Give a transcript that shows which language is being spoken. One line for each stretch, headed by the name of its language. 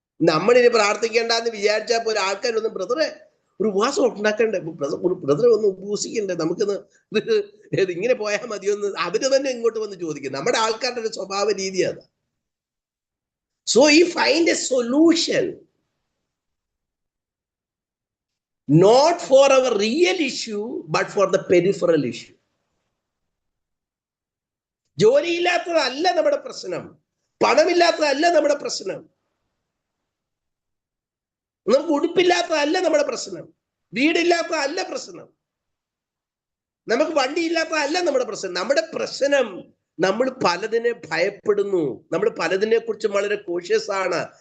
Malayalam: നമ്മളിനി പ്രാർത്ഥിക്കേണ്ടെന്ന് വിചാരിച്ചാൽ പോലെ ആൾക്കാരൊന്നും ബ്രദറെ ഒരു ഉപവാസം ഉണ്ടാക്കണ്ടേ, ബ്രദറെ ഒന്ന് ഉപവസിക്കണ്ടേ, നമുക്കൊന്ന് ഇങ്ങനെ പോയാൽ മതിയൊന്ന് അവര് തന്നെ ഇങ്ങോട്ട് വന്ന് ചോദിക്കും. നമ്മുടെ ആൾക്കാരുടെ ഒരു സ്വഭാവ രീതിയാണ്.
English: So you find a solution not for our real issue but for the peripheral issue.
Malayalam: ജോലിയില്ലാത്തതല്ല നമ്മുടെ പ്രശ്നം, പണമില്ലാത്തതല്ല നമ്മുടെ പ്രശ്നം, നമുക്ക് ഉടുപ്പില്ലാത്തതല്ല നമ്മുടെ പ്രശ്നം, വീടില്ലാത്തതല്ല പ്രശ്നം, നമുക്ക് വണ്ടിയില്ലാത്തതല്ല നമ്മുടെ പ്രശ്നം. നമ്മുടെ പ്രശ്നം നമ്മൾ പലതിനെ ഭയപ്പെടുന്നു, നമ്മൾ പലതിനെ കുറിച്ച് വളരെ കോഷ്യസ് ആണ്.